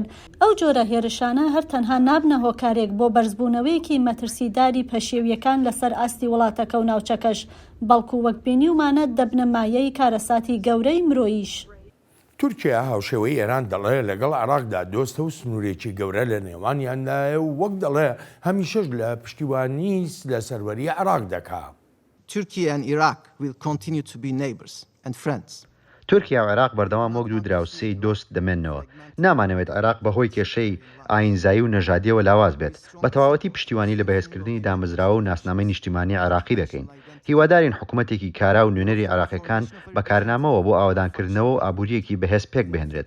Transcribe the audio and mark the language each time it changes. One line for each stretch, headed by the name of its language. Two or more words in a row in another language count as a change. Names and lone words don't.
Central Kurdish: ئەو جۆرە هێرشانە هەر تەنها نابنە هۆکارێک بۆ بەرزبوونەوەیەکی مەترسیداری پەشێویەکان لەسەر ئاستی وڵاتەکە و ناوچەکەش، بەڵکو وەک بینیومانە دەبنە مایەی کارەساتی گەورەی مرۆییش. تورکیا هاوشێوەی ئێران دەڵێ لەگەڵ عێراقدا دۆستە و سنوورێکی گەورە لە نێوانیاندایە و وەک دەڵێ هەمیشەش لە پشتیوانی لە سەروەری عێراق دەکا.
English: Turkey and Iraq will continue to be neighbors and friends.
Central Kurdish: تورکیا و عێراق بەردەوام وەک دوو دراوسەی دۆست دەمێنەوە. نامانەوێت عێراق بەهۆی کێشەی ئاینزایی و نەژادیەوە لاواز بێت. بە تەواوەتی پشتیوانی لە بەهێزکردنی دامەزراوە و ناسنامەی نیشتیمانی عێراقی دەکەین. هیوادارین حکوومەتێکی کارا و نوێنەری عێراقیەکان بەکارنامەوە بۆ ئاوادانکردنەوە و ئابوووریەکی بەهێز پێک بهێنرێت.